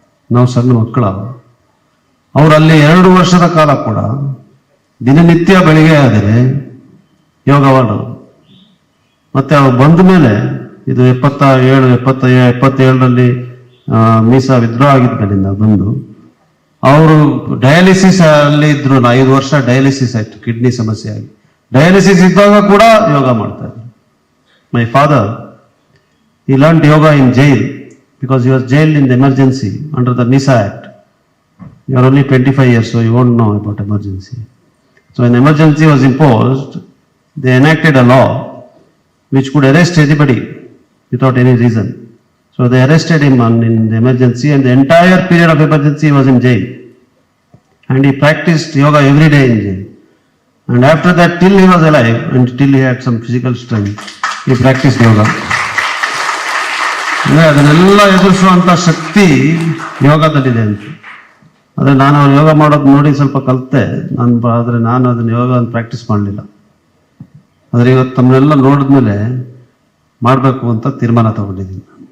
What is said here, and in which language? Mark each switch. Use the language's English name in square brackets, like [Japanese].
[Kannada] ನಾವು ಸಣ್ಣ ಮಕ್ಕಳ ಅವರಲ್ಲಿ 2 ವರ್ಷದ ಕಾಲ ಕೂಡ ದಿನನಿತ್ಯ ಬೆಳಿಗ್ಗೆ ಆದರೆ ಯೋಗ ಮಾಡೋದು. ಮತ್ತೆ ಅವ್ರು ಬಂದ ಮೇಲೆ ಇದು 77ರಲ್ಲಿ ಮೀಸಾ ವಿದ್ರೋಹ ಆಗಿದ್ಮೇಲಿಂದ ಬಂದು ಅವರು ಡಯಾಲಿಸಿಸ್ ಅಲ್ಲಿ ಇದ್ರು. 5 ವರ್ಷ ಡಯಾಲಿಸಿಸ್ ಆಯ್ತು, ಕಿಡ್ನಿ ಸಮಸ್ಯೆ ಆಗಿ. ಡಯಾಲಿಸಿಸ್ ಇದ್ದಾಗ ಕೂಡ ಯೋಗ ಮಾಡ್ತಾ ಇದ್ರು. [English] My father he learned yoga in jail because he was jailed in the emergency under the MISA Act. You are only 25 years, so you won't know about emergency. So an emergency was imposed. They enacted a law which could arrest anybody without any reason. So they arrested him in the emergency, and the entire period of emergency he was in jail. And he practiced yoga every day in jail. And after that, till he was alive and till he had some physical strength, he practiced yoga. [Kannada] ಅದನ್ನೆಲ್ಲ ಎದುರಿಸುವಂತ ಶಕ್ತಿ ಯೋಗದಲ್ಲಿದೆ ಅಂತ. ಆದರೆ ನಾನು ಅವ್ರು ಯೋಗ ಮಾಡೋದು ನೋಡಿ ಸ್ವಲ್ಪ ಕಲಿತೆ ಆದರೆ ನಾನು ಅದನ್ನ ಯೋಗ ಪ್ರಾಕ್ಟೀಸ್ ಮಾಡಲಿಲ್ಲ. ಆದರೆ ಇವತ್ತು ತಮ್ಮನ್ನೆಲ್ಲ ನೋಡಿದ್ಮೇಲೆ ಮಾಡಬೇಕು ಅಂತ ತೀರ್ಮಾನ ತಗೊಂಡಿದ್ದೀನಿ.